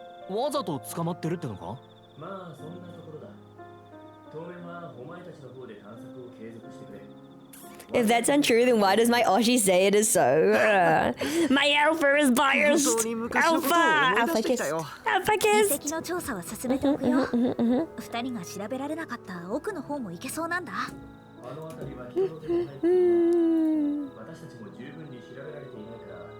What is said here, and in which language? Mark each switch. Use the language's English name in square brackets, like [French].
[Japanese] わざと捕まってるってのか？まあそんなところだ。当面はお前たちの方で探索を継続してくれ。 [English] If that's untrue, then why does my Oshi say it is so? My alpha is biased. Alpha kiss. [Japanese] 遺跡の調査は進めておくよ。2人が調べられなかった奥の方も行けそうなんだ。あの辺りは人の手も入っている。私たちも十分に調べられていないから。